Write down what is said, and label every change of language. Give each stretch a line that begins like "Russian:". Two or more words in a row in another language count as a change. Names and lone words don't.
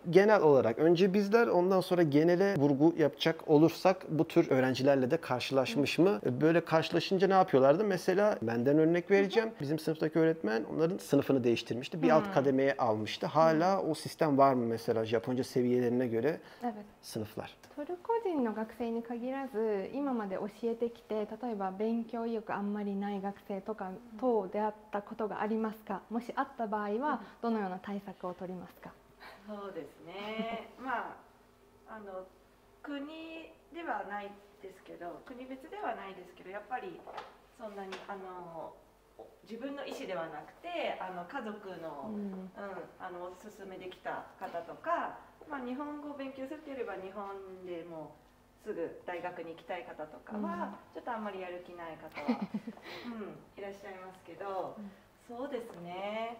Turkish: Genel olarak önce bizler, ondan sonra genele vurgu yapacak olursak bu tür öğrencilerle de karşılaşmış mı? Böyle karşılaşınca ne yapıyorlardı? Mesela benden örnek vereceğim. Bizim sınıftaki öğretmen onların sınıfını değiştirmişti. Bir alt kademeye almıştı. Hala o sistem var mı mesela Japonca seviyelerine göre Evet. sınıflar?
Japanese: トルコ人の学生に限らず今まで教えてきて例えば勉強意欲あんまりない学生とかと出会ったことがありますか、もしあった場合はどのような対策を取りますか？そうですね。国ではないですけど、国別ではないですけど、やっぱりそんなに自分の意思ではなくて家族の、おすすめできた方とか、日本語を勉強するというよりは日本でもうすぐ大学に行きたい方とかは、ちょっとあんまりやる気ない方は、いらっしゃいますけど、そうですね。